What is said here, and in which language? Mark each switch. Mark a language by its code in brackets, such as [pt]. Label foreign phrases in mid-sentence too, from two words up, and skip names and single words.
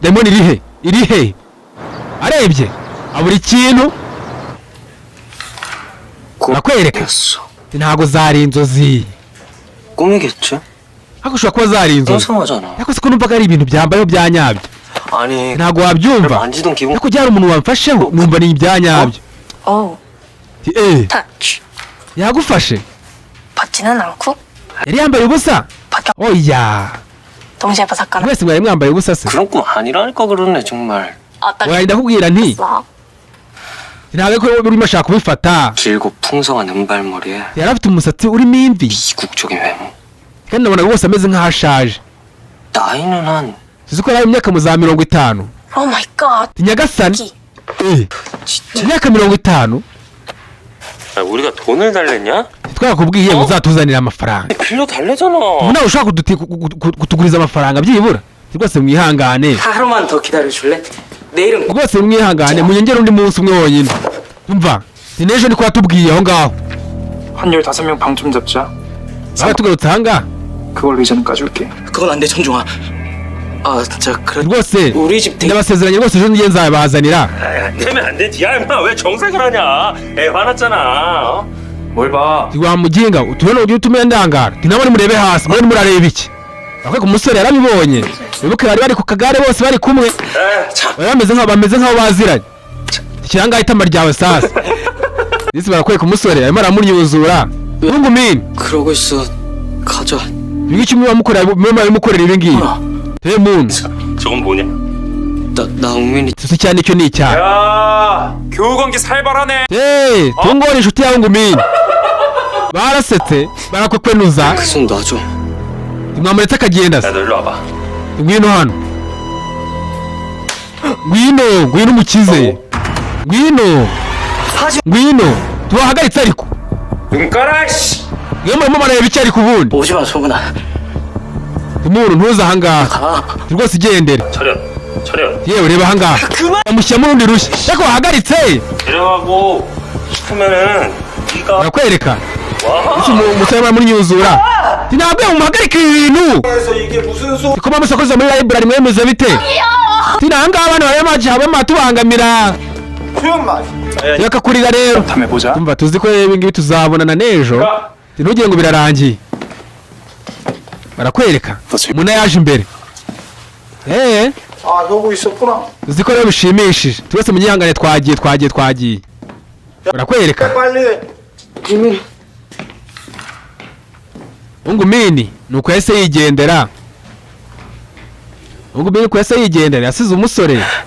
[rw] dayimoni irihe? arebye abura ikintu. arakwereka ntago zari inzozi. [ko] 꿈이겠지? [rw] ariko ushobora kuba zari inzozi. [ko] 이상하잖아. [rw] ariko siko numvaga ari ibintu byambayeho bya nyabyo. [ko] 아니 [rw] ntago wabyumva. [ko] 만지던 기분 [rw] ariko byari umuntu wamfasheho numva ni ibya nyabyo. touch. yagufashe [ko] 벗지는 않고 [rw] yari yambaye ubusa. oya [ko] 동시에 바삭거나. [rw] mwese mwari mwambaye ubusa se. [ko] 그런 꿈 아니라니까 그러네 정말. 어떤 [rw] oya ndakubwira nti [ko] 거? [rw] ntabwo ko urimo ashaka kubifata. [ko] 길고 풍성한 은발머리에 [rw] yari afite umusatsi urimo imvi [ko] 이국적인 외모. [rw] kandi nabonaga rwose ameze nk'aho ashaje. [ko] 나이는 한 [rw] tuzi ko yari imyaka mu za 50. [en] Oh my god. [rw] nyagasani imyaka 50. [ko] 우리가 돈을 달랬냐? [rw] twakubwiye ngo uzatuzanira amafaranga. [ko] 빌려 달래잖아. [rw] nawe ushaka kutuguriza amafaranga byibura. rwose mwihangane. [ko] 하루만 더 기다려줄래? 내일은 [rw] rwose mwihangane munyongere undi munsi umwe wonyine. umva ni n'ejo niko watubwiye aho ngaho. [ko] 한 15명 방 좀 잡자. [rw] aba tugarutse aha ngaha [ko] 그걸로 이제는 까줄게. 그건 안 돼 천종아. 아 진짜 그래. [rw] rwose [ko] 우리 집 되게 [rw] ndabasezeranye rwose ejo ngiye nzabazanira. [ko] 되면 안 되지. 야 임마 왜 정색을 하냐? 애 화났잖아. 뭘 봐. [rw] wa muginga utubona ugiye utume ndangara. tinabone murebe hasi mwe murareba iki? akwe ku musore yarabibonye. wibuke bari bari ku kagare bose bari kumwe. bameze nk'aho baziranye. ikiranga itama ryawe sasa. Disi barakwereka umusore arimo aramunyuzura. Mungu mini. [ko] 그러고 있어. 가자. 이게 지금 [rw] mukorera ibi ngibi. [ko] 대문. 저건 뭐냐? 나 웅민이 [rw] cyane icyo ni icyaha. [ko] 야, 교우 관계 살벌하네. [rw] 동거리 inshuti yawe ngumini. barasetse barakwenuza. [ko] 그 손 놔줘. [rw] mwamuretse akagenda se. [ko] 너 일로 와봐. [rw] ngwino hano. ngwino umukize. ngwino tubahagaritse ariko. [ko] 눈 깔아 씨. [rw] iyo murimo mareba icyo ari kubundi. [ko] 오지 마 소문아. [rw] umuntu ntuza ahangaha. rwose igendere. [ko] 차렷. [rw] yewe reba ahangaha. amushyiramo urundi rushya. ariko wahagaritse. 데려가고 싶으면은 네가 barakwereka. isi umusore baramunyuzura. ntabwo muhagarika ibintu. ko bamusakoza muri library mwemeza bite? tinanga abantu baremaje habema tubangamira. Yaka kurira rero. [ko] 담해보자. [rw] umva tuzi ko ibi ngibi tuzabonana n'ejo. ntugire ngo birarangiye. barakwereka. umuntu yaje imbere. [ko] 아, 여보 있었구나. [rw] tuzi ko rero bishimishije. twese munyihangane twagiye. barakwereka. [ko] 빨리. [rw] Mungu mini nuko yahise yigendera. yasize umusore.